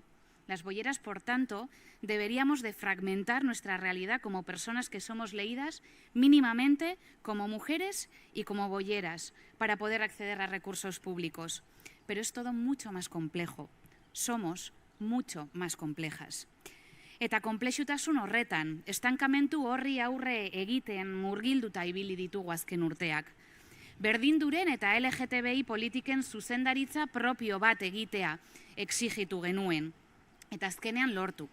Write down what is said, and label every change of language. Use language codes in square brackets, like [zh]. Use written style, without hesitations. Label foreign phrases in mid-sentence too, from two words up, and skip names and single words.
[es] Las bolleras, por tanto, deberíamos de fragmentar nuestra realidad como personas que somos leídas mínimamente como mujeres y como bolleras para poder acceder a recursos públicos. Pero es todo mucho más complejo. Somos mucho más complejas. [eu] Eta konplexutasun horretan, estankamentu horri aurre egiten murgilduta ibili ditugu azken urteak. Berdinduren eta LGTBI politiken zuzendaritza propio bat egitea exigitu genuen, eta azkenean lortu.